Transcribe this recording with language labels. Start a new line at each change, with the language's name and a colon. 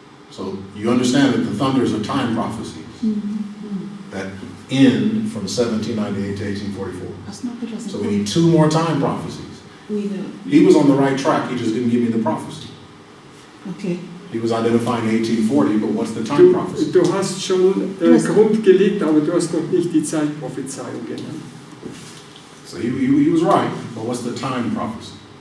English: So you understand that the thunders are time prophecies that end from 1798 to 1844. So we need 2 more time prophecies. He was on the right track. He just didn't give me the prophecy. Okay. He was identifying 1840, but what's the time prophecy?
German: Du hast schon Grund gelegt, aber du hast noch nicht die Zeitprophezeiung genannt.
English: So he was right, but what's the time prophecy?